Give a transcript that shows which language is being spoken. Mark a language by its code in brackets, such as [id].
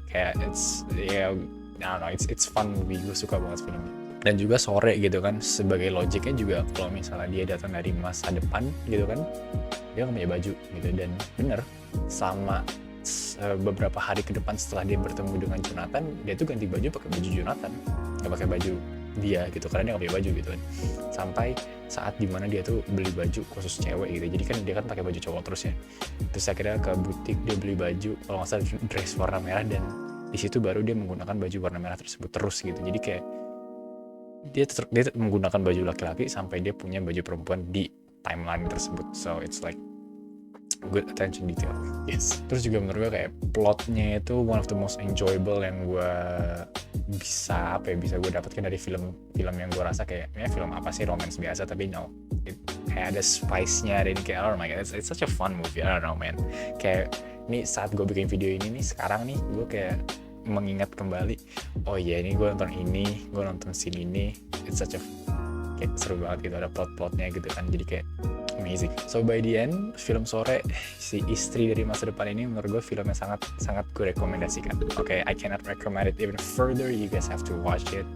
[en] Kayak it's I don't know, it's fun movie, [id] gue suka banget filmnya. Dan juga sore gitu kan, sebagai logiknya juga kalau misalnya dia datang dari masa depan gitu kan, dia nggak punya baju gitu. Dan bener, sama beberapa hari ke depan setelah dia bertemu dengan Jonathan, dia tuh ganti baju pakai baju Jonathan, nggak pakai baju dia gitu, karena dia nggak punya baju gitu kan. Sampai saat dimana dia tuh beli baju khusus cewek gitu, jadi kan dia kan pakai baju cowok terus ya. Terus akhirnya ke butik dia beli baju kalau nggak salah dress warna merah, dan di situ baru dia menggunakan baju warna merah tersebut terus gitu. Jadi kayak dia menggunakan baju laki-laki sampai dia punya baju perempuan di timeline tersebut. [en] So it's like good attention detail. [id] Yes. Terus juga menurut gue kayak plotnya itu [en] one of the most enjoyable [id] yang gue bisa gue dapatkan dari film yang gue rasa kayak film apa sih, romance biasa, tapi kayak ada spice-nya, dan kayak [en] oh my god, it's such a fun movie. I don't know man, [id] kayak ini saat gue bikin video ini nih sekarang nih, gue kayak mengingat kembali, oh iya ini gue nonton scene ini, [en] it's such a [id] kayak seru banget gitu, ada plot-plotnya gitu kan, jadi kayak amazing. [en] So by the end, [id] film sore si istri dari masa depan ini menurut gue film yang sangat gue rekomendasikan. [en] Okay, I cannot recommend it even further. You guys have to watch it.